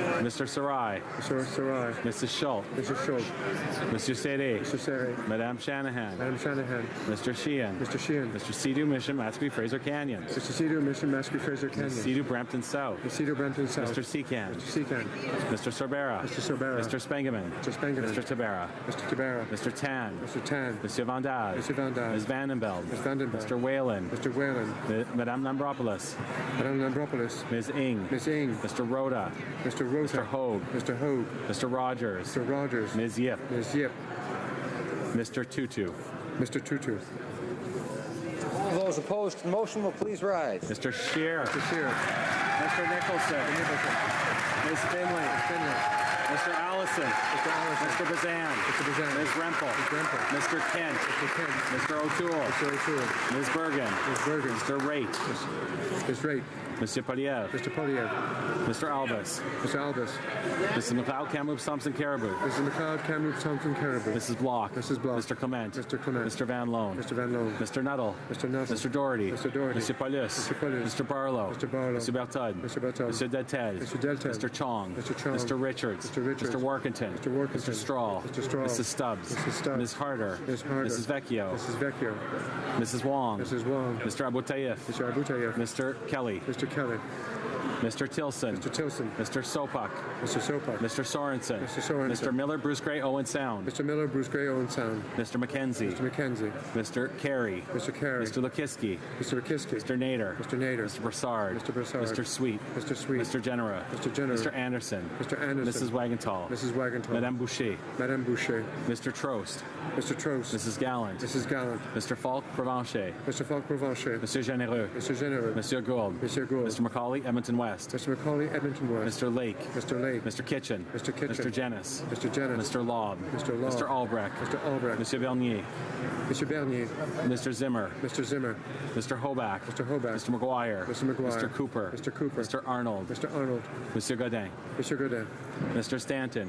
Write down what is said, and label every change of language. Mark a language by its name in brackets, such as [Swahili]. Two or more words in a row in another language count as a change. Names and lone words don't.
[English] Mr. Sarai. Mr. Sarai. Mrs. Schultz. Mrs. Schultz. Monsieur Serre. Mr. Serre. Madame Shanahan. Madam Shanahan. Mr. Sheehan. Mr. Sheehan. Mr. Sea-Doo Mission, Mashpee Fraser Canyon. Mr. Sea-Doo Mission, Mashpee Fraser Canyon. Sea-Doo Brampton South. Mr. Sea-Doo Brampton South. Mr. Seacan. Mr. Seacan. Mr. Sorbera. Mr. Sorbera. Mr. Spengeman. Mr. Spengeman. Mr. Tabera. Mr. Tabera. Mr. Tan. Mr. Tan. Monsieur Van Daz. Mr. Van Daz. Ms. Vandenbeld. Ms. Vandenbeld. Mr. Whalen. Mr. Whalen. Madame Lambropoulos. Madame Lambropoulos. Ms. Ing. Ms. Ing. Mr. Rhoda. Mr. Rota. Mr. Hogue. Mr. Hogue. Mr. Rogers. Mr. Rogers. Ms. Yip. Ms. Yip. Mr. Tutu. Mr. Tutu. All those opposed to the motion will please rise. Mr. Scheer. Mr. Scheer. Mr. Nicholson. Ms. Finley. Mr. Allison. Mr. Allison. Mr. Bazan. Mr. Bazan. Ms. Rempel. Ms. Rempel. Mr. Kent. Mr. Kent. Mr. O'Toole. Mr. O'Toole. Ms. Bergen. Ms. Bergen. Mr. Raitt. Ms. Raitt. Monsieur Poliev. Mr. Poliev. Mr. Albus. Mr. Albus. Mrs. McLeod, Kamloops, Thompson, Caribou. Mrs. McLeod, Kamloops, Thompson, Caribou. Mrs. Block. Mrs. Block. Mr. Clement. Mr. Clement. Mr. Van Loan. Mr. Van Loan. Mr. Nuttall. Mr. Nuttall. Mr. Doherty. Mr. Doherty. Mr. Paulus. Mr. Paulus. Mr. Barlow. Mr. Barlow. Mr. Bertud. Mr. Bertud. Mr. Delted. Mr. Delted. Mr. Chong. Mr. Chong. Mr. Richards. Mr. Richards. Mr. Workington. Mr. Workington. Mr. Straw. Mr. Straw. Mrs. Stubbs. Mrs. Stubbs. Ms. Harder. Ms. Harder. Mrs. Vecchio. Mrs. Vecchio. Mrs. Wong. Mrs. Wong. Mr. Abutayev. Mr. Abutayev. Mr. Kelly. Mr. Kelly. Mr. Tilson. Mr. Tilson. Mr. Sopak. Mr. Sopak. Mr. Sorensen. Mr. Sorensen. Mr. Miller, Bruce Gray, Owen Sound. Mr. Miller, Bruce Gray, Owen Sound. Mr. McKenzie. Mr. McKenzie. Mr. Carey. Mr. Carey. Mr. Lukiski. Mr. Lukiski. Mr. Nader. Mr. Nader. Mr. Broussard. Mr. Broussard. Mr. Sweet. Mr. Sweet. Mr. Genera. Mr. Genera. Mr. Anderson. Mr. Anderson. Mrs. Wagentall. Mrs. Wagentall. Madame Boucher. Madame Boucher. Mr. Trost. Mr. Trost. Mrs. Gallant. Mrs. Gallant. Mr. Falk Provencher. Mr. Falk Provencher. Monsieur Généreux. Mr. Généreux. Monsieur Gould. Monsieur Gould. Mr. Macaulay, Edmonton West. Mr. Macaulay, Edmonton West. Mr. Lake. Mr. Lake. Mr. Kitchen. Mr. Kitchen. Mr. Jennis. Mr. Jennis. Mr. Lobb. Mr. Lobb. Mr. Albrecht. Mr. Albrecht. Monsieur Bernier. Mr. Bernier. Mr. Zimmer. Mr. Zimmer. Mr. Hoback. Mr. Hoback. Mr. McGuire. Mr. McGuire. Mr. Cooper. Mr. Cooper. Mr. Arnold. Mr. Arnold. Monsieur Godin. Mr. Godin. Mr. Stanton.